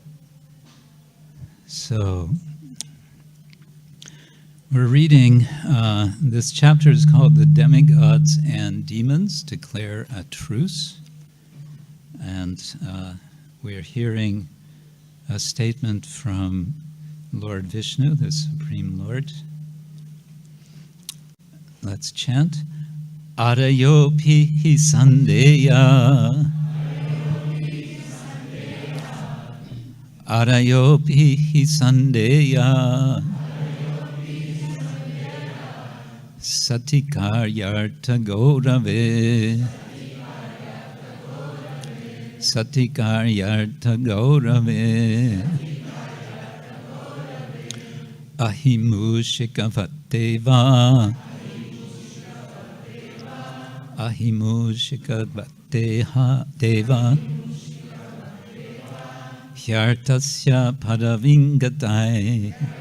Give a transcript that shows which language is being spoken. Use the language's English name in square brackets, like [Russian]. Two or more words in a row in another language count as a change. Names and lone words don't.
[English] So we're reading, this chapter is called The Demigods and Demons Declare a Truce. And we're hearing a statement from Lord Vishnu, the Supreme Lord. Let's chant. [Sanskrit] Arayo pihi sandheyāḥ. Arayo pihi sandheyāḥ. Sati kāryārtha-gaurave. Sati kāryārtha-gaurave. Ahi-mūṣikavad devā. Ahi-mūṣikavad devā ahi-mūṣikavad padavīṁ gataiḥ